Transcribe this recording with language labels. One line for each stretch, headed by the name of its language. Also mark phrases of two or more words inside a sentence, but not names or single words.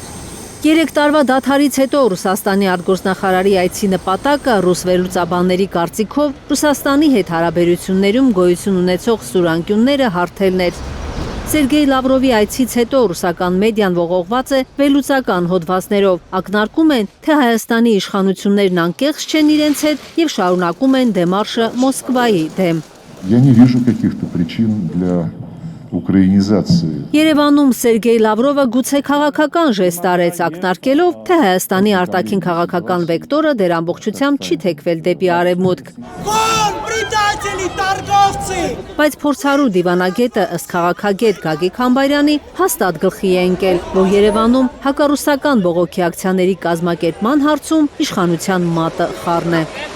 Armenian: 3 տարվա դադարից հետո Ռուսաստանի արտգործնախարարի այցի նպատակը ռուս վերլուծաբանների կարծիքով Ռուսաստանի հետ հարաբերություններում գոյություն ունեցող սուր անկյունները հարթելն էր։ Սերգեյ Լավրովի այցից հետո ռուսական մեդիան ողողված է վերլուծական հոդվածներով, ակնարկում են, թե Հայաստանի իշխանություններն անկեղծ չեն իրենց հետ եւ շարունակում են դեմարշը Մոսկվայի դեմ։
Russian: Я не вижу каких-то причин для ուկրաինիզացիա։
Armenian: Երևանում Սերգեյ Լավրովը գուցե քաղաքական ժեստ արեց, ակնարկելով, թե Հայաստանի արտաքին քաղաքական վեկտորը դեր ամբողջությամբ չի թեքվել դեպի արևմուտք։ Բայց փորձառու դիվանագետը ըստ քաղաքագետ Գագիկ Համբայրյանի հաստատ գլխի է ընկել, որ Երևանում հակառուսական բողոքի ակցիաների կազմակերպման հարցում իշխանության մատը խառն է։